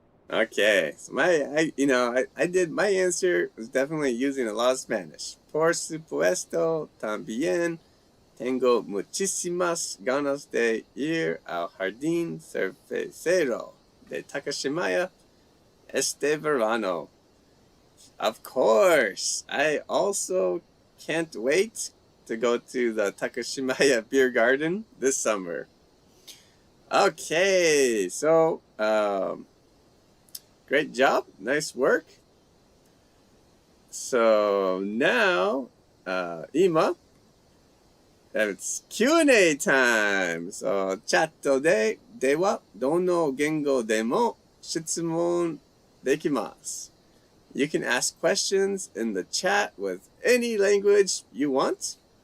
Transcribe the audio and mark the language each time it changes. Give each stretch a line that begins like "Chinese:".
English: Okay, so I did my answer was definitely using a lot of Spanish.
Spanish: Por supuesto, también tengo muchísimas ganas de ir al jardín cervecero de Takashimaya este verano.
English: Of course, I also can't wait to go to the Takashimaya beer garden this summer. Okay, so great job. Nice work. So now, Ima, it's Q&A time. So,
Japanese: チャットではどの言語でも質問できます。
English: You can ask questions in the chat with any language you want.